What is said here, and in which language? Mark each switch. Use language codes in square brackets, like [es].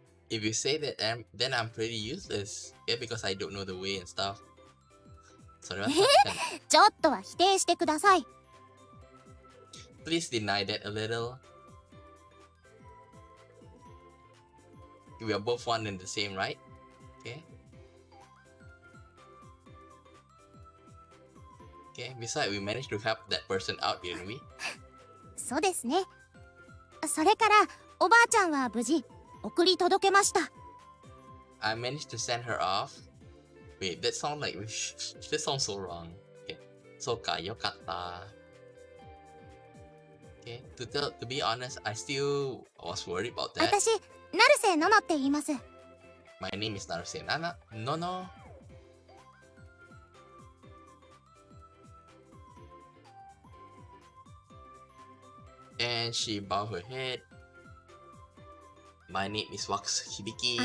[en] If you say that, then I'm pretty useless. Yeah, because I don't know the way and stuff. [ja] それは確かに。ちょっとは否定してください。 [en] Please deny that a little. We are both one and the same, right? Okay. Okay, besides, we managed to help that person out, didn't we? [ja] そうですね。それからおばあちゃんは無事送り届けました。 [en] I managed to send her off. Wait, that sounds like that sounds so wrong. [ja] Okay, そうか、よかった。 [en] Okay, to be honest, I still was worried about that. [ja] 私、成瀬ののって言います。 [en] My name is Naruse Nana. No. And she bowed her head. My name is Wax Hibiki.